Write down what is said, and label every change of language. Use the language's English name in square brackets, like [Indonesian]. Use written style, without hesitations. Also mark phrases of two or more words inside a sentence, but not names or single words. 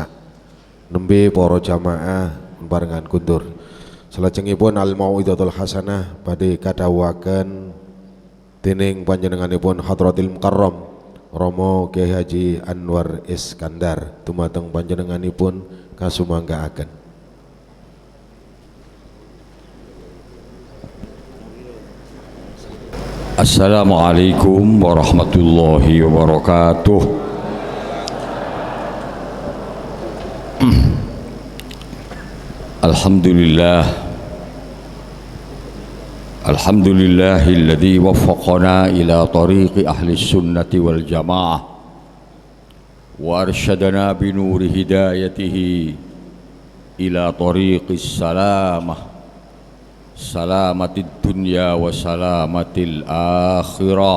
[Javanese] Nembe para jamaah barengan kundur. Salajengipun [Arabic] الموعظة الحسنة [Javanese] badhe kadhawuhaken dening panjenenganipun [Arabic] حضرة المكرم [Javanese] Rama Kyai Haji Anwar Iskandar dumateng panjenenganipun kasumanggaaken. [Arabic] السلام عليكم ورحمة الله وبركاته. الحمد لله الذي وفقنا إلى طريق أهل السنة والجماعة وأرشدنا بنور هدايته إلى طريق السلامة سلامة الدنيا وسلامة الآخرة.